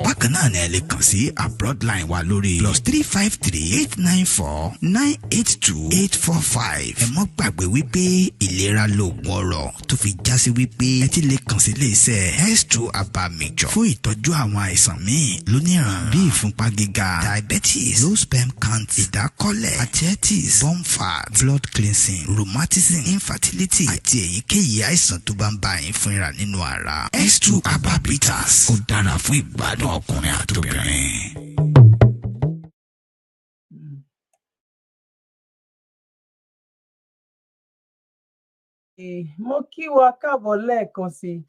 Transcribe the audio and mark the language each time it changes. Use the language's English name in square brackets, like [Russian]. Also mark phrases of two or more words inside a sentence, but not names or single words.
[Yoruba] Bákan náà ni ẹ lè kàn sí [English] abroad line [Yoruba] wa lórí +353 894 982 845. Ẹ mọ́ gbàgbé wípé ìlera lóògùn ọrọ̀ tó fi já sí wípé ẹ ti lè kàn sí iléeṣẹ́ S2 Aba Mixture fún ìtọ́jú àwọn àìsàn míì lóníran bíi ìfúnpá gíga, [English] diabetes, low sperm count, ìdákọ́lẹ̀, arthritis, bone fat, blood cleansing, rheumatism, [Yoruba] infertility àti èyíkéyìí àìsàn tó bá ń bá yín fúnra nínú ara. S2 Aba Bitters ó dára fún ìgbádùn ọkùnrin àtobìnrin. Mo kí wa káàbọ̀ lẹ́ẹ̀kan sí i.